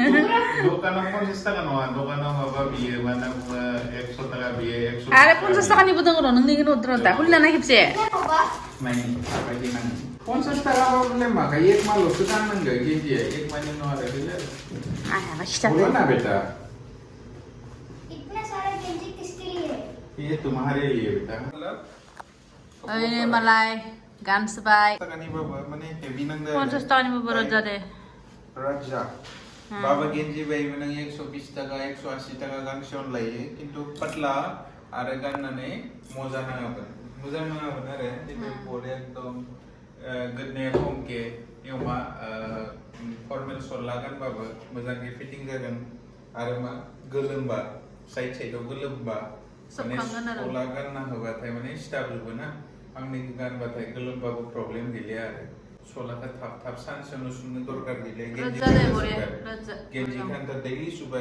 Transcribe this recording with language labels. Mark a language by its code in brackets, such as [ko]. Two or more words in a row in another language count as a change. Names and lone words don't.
[brx] दखानाव 50 टाका नङा दखानाव माबा बियो मा होनना बुङो 100 टाका बियो 100 आरो 50 टाकानिबो दङ र' नों नैखौ हरदो दा खुलिना खेबसे नाय थाबायदि नाङो 50 टाकाबाबो माखा एक मालसो गाननांगौ गेन्जिया एक मानि नङा आरो बेले आया खिथा [hi] बोलो ना बेटा इतना सारा गेंजी किसके लिए ये तुम्हारे लिए बेटा [brx] ओइ मालाय गानसबाय टाकानिबाबो माने हेभि नांदो 50 टाकानिबो बरद जादे राजा बाबा गेन्जि बायबो नों 120 टाका 180 टाका गांसेयावनो लायो किन्तु पतला आरो गाननानै मोजां नाङामोन आरो बे बडे एकदम गोदनाया खमके एवमा फर्मेल सल्ला गानबाबो मोजाङै फिटिं जागोन आरो मा गोलोमबा साइडआव गोलोमबा माने सल्ला गानना होबाथाय माने सिथाबजोबो ना आंनि गानबाथाय गोलोमबाबो प्रब्लेम गैलिया आरो सलाखौ थाब सानसेयावनो सुनो दरकार गैलिया गेन्जि गानता दैलि सुबाय